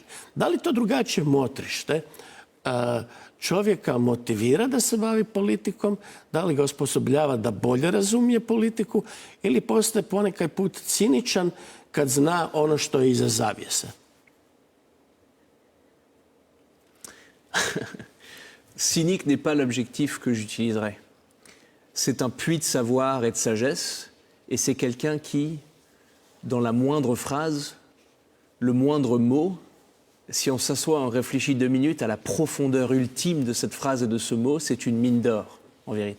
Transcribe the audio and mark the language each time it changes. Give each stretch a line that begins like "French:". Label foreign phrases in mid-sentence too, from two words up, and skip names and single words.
Croatian: Da li to drugačije motrište čovjeka motivira da se bavi politikom, da li ga osposobljava da bolje razumije politiku ili postaje ponekad put ciničan kad zna ono što je iza zavjese?
French: Cynique n'est pas l'objectif que j'utiliserai. C'est un puits de savoir et de sagesse, et c'est quelqu'un qui, dans la moindre phrase, le moindre mot, si on s'assoit, on réfléchit 2 minutes à la profondeur ultime de cette phrase et de ce mot, c'est une mine d'or, en vérité.